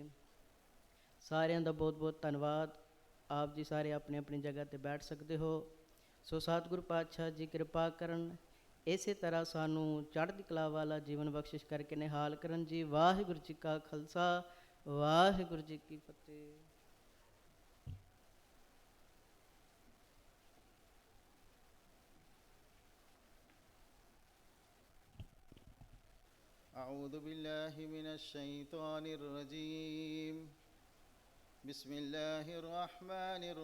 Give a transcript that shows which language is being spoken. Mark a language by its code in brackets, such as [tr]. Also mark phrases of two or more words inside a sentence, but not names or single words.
[pa] ਸਾਰਿਆਂ ਦਾ ਬਹੁਤ ਬਹੁਤ ਧੰਨਵਾਦ। ਆਪ ਜੀ ਸਾਰੇ ਆਪਣੀ ਆਪਣੀ ਜਗ੍ਹਾ 'ਤੇ ਬੈਠ ਸਕਦੇ ਹੋ। ਸੋ ਸਤਿਗੁਰੂ ਪਾਤਸ਼ਾਹ ਜੀ ਕਿਰਪਾ ਕਰਨ ਇਸੇ ਤਰ੍ਹਾਂ ਸਾਨੂੰ ਚੜ੍ਹਦੀ ਕਲਾ ਵਾਲਾ ਜੀਵਨ ਬਖਸ਼ਿਸ਼ ਕਰਕੇ ਨਿਹਾਲ ਕਰਨ ਜੀ। ਵਾਹਿਗੁਰੂ ਜੀ ਕਾ ਖਾਲਸਾ ਵਾਹਿਗੁਰੂ ਜੀ ਕੀ ਫਤਿਹ। [ar] أعوذ بالله من الشيطان الرجيم بسم الله الرحمن